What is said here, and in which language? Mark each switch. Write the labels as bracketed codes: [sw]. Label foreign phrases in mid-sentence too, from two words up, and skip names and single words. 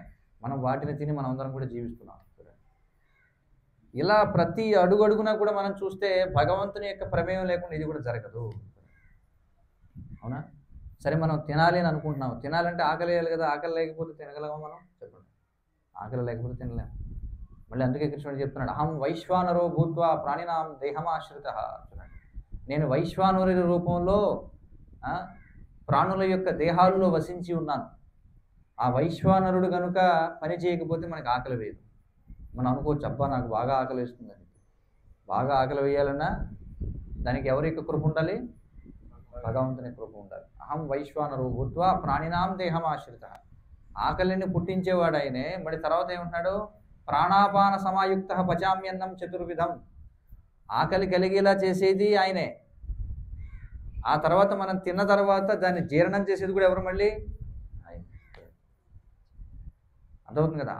[te] మనం వాటిని తిని మనం అందరం కూడా జీవిస్తున్నాం. ఇలా ప్రతి అడుగడుగునా కూడా మనం చూస్తే భగవంతుని యొక్క ప్రమేయం లేకుండా ఇది కూడా జరగదు. అవునా? సరే, మనం తినాలి అని అనుకుంటున్నాం. తినాలంటే ఆకలి వేయాలి కదా. ఆకలి లేకపోతే తినగలమా మనం? చెప్పండి. ఆకలి లేకపోతే తినలేము. మళ్ళీ అందుకే కృష్ణుడు చెప్తున్నాడు, [sa] అహం వైశ్వానరో భూత్వా ప్రాణినాం దేహమాశ్రిత. [te] నేను వైశ్వానరుడి రూపంలో ప్రాణుల యొక్క దేహాల్లో వసించి ఉన్నాను. ఆ వైశ్వానరుడు కనుక పని చేయకపోతే మనకు ఆకలి వేయదు. మనం అనుకోవచ్చు, అబ్బా నాకు బాగా ఆకలి వేస్తుందని. బాగా ఆకలి వేయాలన్నా దానికి ఎవరి యొక్క కృప ఉండాలి? భగవంతుని కృప ఉండాలి. [sa] అహం వైశ్వానరో భూత్వా ప్రాణినాం దేహమాశ్రిత. [te] ఆకలిని పుట్టించేవాడు ఆయనే. మరి తర్వాత ఏమంటున్నాడు? [sa] ప్రాణాపాన సమాయుక్త పచామ్యన్నం చతుర్విధం. [te] ఆకలి కలిగేలా చేసేది ఆయనే. ఆ తర్వాత మనం తిన్న తర్వాత దాన్ని జీర్ణం చేసేది కూడా ఎవరు? మళ్ళీ ఆయన. అర్థమవుతుంది కదా.